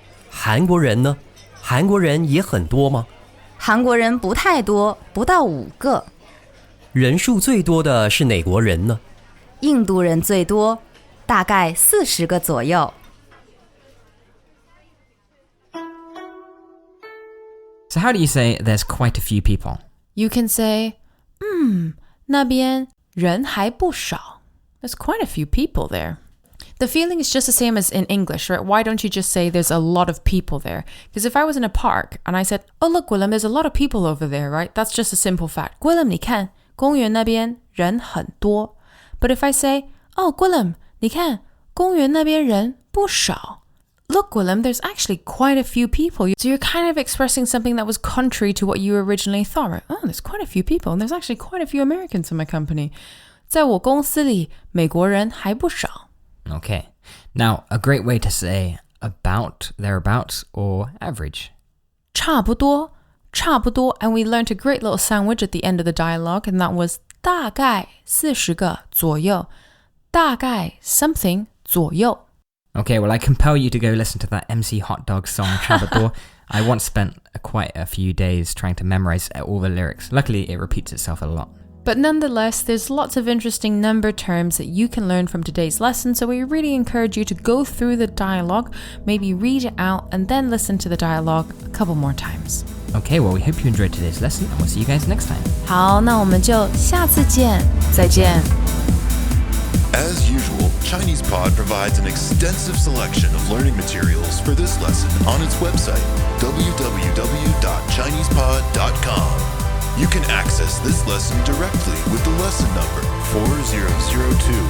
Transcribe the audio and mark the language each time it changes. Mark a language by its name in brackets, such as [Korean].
[Chinese] 韩国人呢？韩国人也很多吗？韩国人不太多，不到5个。人数最多的是哪国人呢？印度人最多，大概40个左右。 [English] So how do you say there's quite a few people? You can say, [Chinese] 那边人还不少. [English] There's quite a few people there. The feeling is just the same as in English, right? Why don't you just say there's a lot of people there? Because if I was in a park and I said, oh, look, Willem, there's a lot of people over there, right? That's just a simple fact. [Chinese] Willem, 你看，公园那边人很多. But if I say, oh, Willem, 你看，公园那边人不少. [English] Look, Willem, there's actually quite a few people. So you're kind of expressing something that was contrary to what you originally thought, right? Oh, there's quite a few people, and there's actually quite a few Americans in my company. [Chinese] 在我公司里，美国人还不少. [English] Okay. Now, a great way to say about, thereabouts, or average. 差不多, and we learned a great little sandwich at the end of the dialogue, and that was [Chinese] 大概40个左右. [English] 大概 something 左右. Okay, well, I compel you to go listen to that MC Hot Dog song, Troubadour. I once spent quite a few days trying to memorize all the lyrics. Luckily, it repeats itself a lot. But nonetheless, there's lots of interesting number terms that you can learn from today's lesson, so we really encourage you to go through the dialogue, maybe read it out, and then listen to the dialogue a couple more times. Okay, well, we hope you enjoyed today's lesson, and we'll see you guys next time. [Chinese] 好，那我们就下次见，再见。 [English] As usual, Chinese Pod provides an extensive selection of learning materials for this lesson on its website, www.chinesepod.com. You can access this lesson directly with the lesson number 4002.